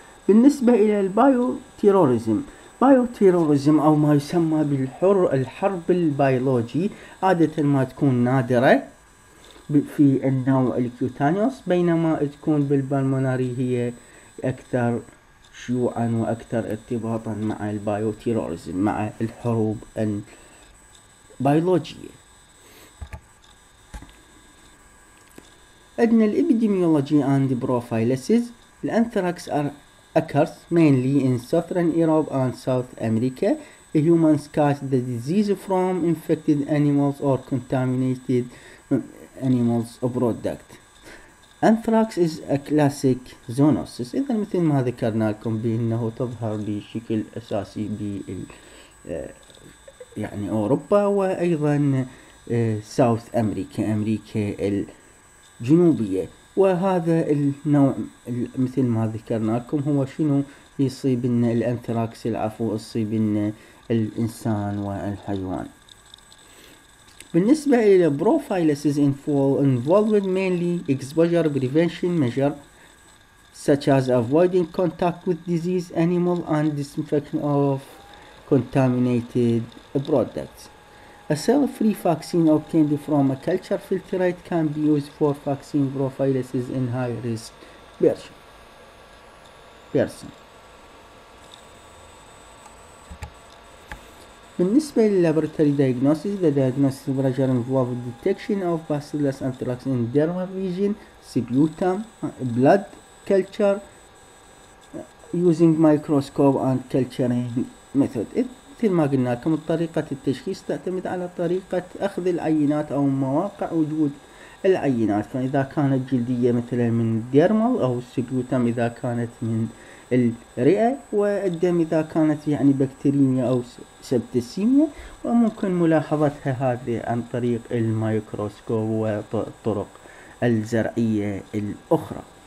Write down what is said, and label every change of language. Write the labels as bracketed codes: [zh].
[ar] بالنسبة إلى البايوتيروريزم أو ما يسمى الحرب البيولوجي، عادة ما تكون نادرة في النوع الكيوتانيوس، بينما تكون بالبالمونري هي أكثر شيوعا وأكثر ارتباطا مع البايوتيروريزم، مع الحروب البيولوجية. عندنا الإبيديميولوجي [en] and prophylaxis. الأنثراكس occurs mainly in southern Europe and South America. Humans catch the disease from infected animals or contaminated animals product. Anthrax is a classic zoonosis. [ar] إذا مثل ما ذكرنا لكم بأنه تظهر بشكل أساسي يعني أوروبا، وأيضا ساوث أمريكا الجنوبية. وهذا النوع مثل ما ذكرنا لكم هو شنو يصيب لنا الأنثراكس يصيب لنا الإنسان والحيوان. بالنسبة إلى [en] prophylaxis involved mainly exposure prevention measure such as avoiding contact with diseased animal and disinfection of contaminated products. A cell-free vaccine obtained from a culture filtrate can be used for vaccine prophylaxis in high-risk person. [ar] بالنسبة لللابوراتوري [en] diagnosis, the diagnostic procedure involves detection of bacillus anthrax in dermal region, sputum, blood culture using microscope and culturing method. [ar] مثل ما قلنا لكم طريقة التشخيص تعتمد على طريقة أخذ العينات أو مواقع وجود العينات، فإذا كانت جلدية مثلا من الديرمال أو السبيوتم إذا كانت من الرئة، والدم إذا كانت يعني بكتيريميا أو سبتسيميا، وممكن ملاحظتها هذه عن طريق الميكروسكوب والطرق الزرعية الأخرى.